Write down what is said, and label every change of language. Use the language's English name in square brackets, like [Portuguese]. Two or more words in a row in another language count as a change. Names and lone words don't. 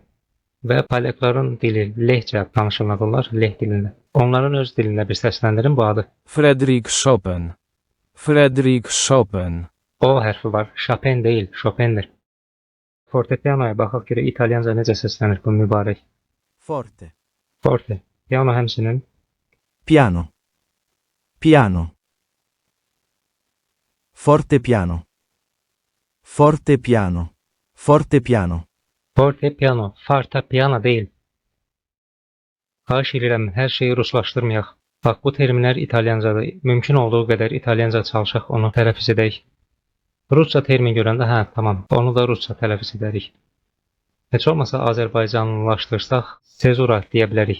[Azerbaijani] Və polyakların dili lehcə danışılırlar, leh dilində. Onların öz dilində bir səsləndirin bu adı. Frédéric Chopin. Frédéric Chopin. O hərfi var. Chopin deyil, Chopindir. Fortepianoya baxaq görə İtalyanca necə səslənir bu mübarək. Forte. Forte. Piano həmçinin [Italian] Piano. Piano. Forte piano. Forte piano. Forte piano. [Azerbaijani] fortepiano, fortepiano deyil. Xahiş edirəm, hər şeyi ruslaşdırmayaq. Bax, bu terminlər İtalyancadır. Mümkün olduğu qədər İtalyanca çalışaq, onu tələffüz edək. Rusca termin görəndə, hə, tamam, onu da rusca tələffüz edərik. Heç olmasa Azərbaycanlılaşdırsaq, sezura deyə bilərik.